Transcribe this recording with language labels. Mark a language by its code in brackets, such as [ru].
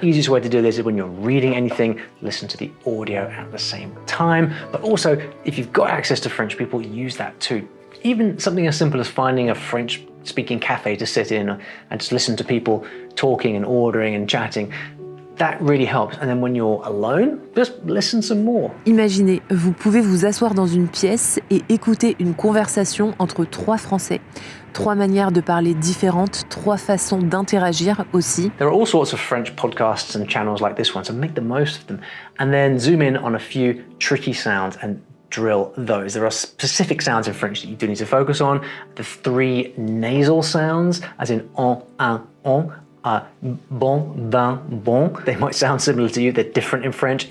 [en] Easiest way to do this is when you're reading anything, listen to the audio at the same time. But also, if you've got access to French people, use that too. Even something as simple as finding a French-speaking cafe to sit in and just listen to people talking and ordering and chatting. That really helps. And then when you're alone, just listen some more. [fr] Imaginez, vous pouvez vous asseoir dans une pièce et écouter une conversation entre trois Français. Trois manières de parler différentes, trois façons d'interagir aussi. [en] There are all sorts of French podcasts and channels like this one, so make the most of them. And then zoom in on a few tricky sounds and drill those. There are specific sounds in French that you do need to focus on. The three nasal sounds, as in on, on. Bon, vin, bon. They might sound similar to you, they're different in French.